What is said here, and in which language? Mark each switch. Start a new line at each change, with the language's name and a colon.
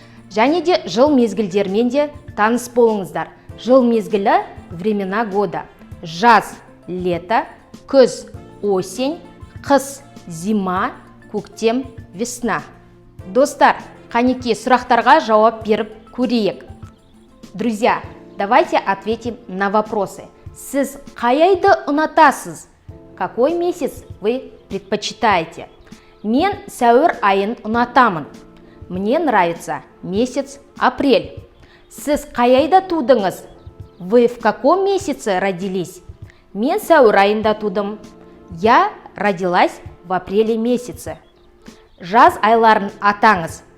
Kazakh: Және де жыл мезгілдермен де таныс болыңыздар. Жыл мезгілі – времена года. Жаз – лето, күз – осень, қыс – зима, көктем – весна. Достар, қанекей сұрақтарға жауап беріп көрейік.
Russian: Друзья, давайте ответим на вопросы.
Kazakh: Сіз қай айды ұнатасыз?
Russian: Какой месяц вы предпочитаете?
Kazakh: Мен сәуір айын ұнатамын.
Russian: Мне нравится месяц апрель.
Kazakh: Сіз қай айда тудыңыз?
Russian: Вы в каком месяце родились?
Kazakh: Мен сәуір айында тудым.
Russian: Я родилась в апреле месяце.
Kazakh: Жаз айларын атаңыз.